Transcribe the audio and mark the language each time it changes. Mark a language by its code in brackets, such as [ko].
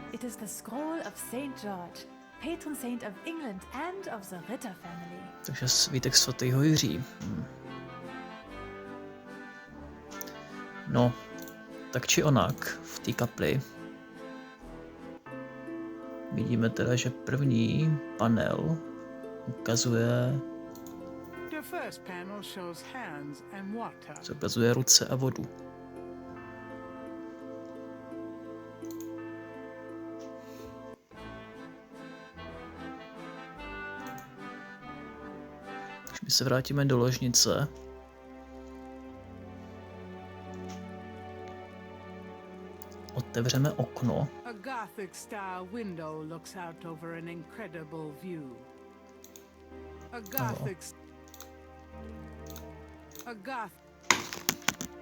[en] It is the scroll of Saint George, patron saint of England and of the Ritter family. [cs] Takže svítek svatého Jiří. No, tak či onak, v té kapli vidíme teda, že první panel ukazuje, [en] The first panel shows hands and water. [cs] co ukazuje ruce a vodu. Když my se vrátíme do ložnice, otevřeme okno. [en] A Gothic style window looks out over an incredible view. A Gothic. A Goth.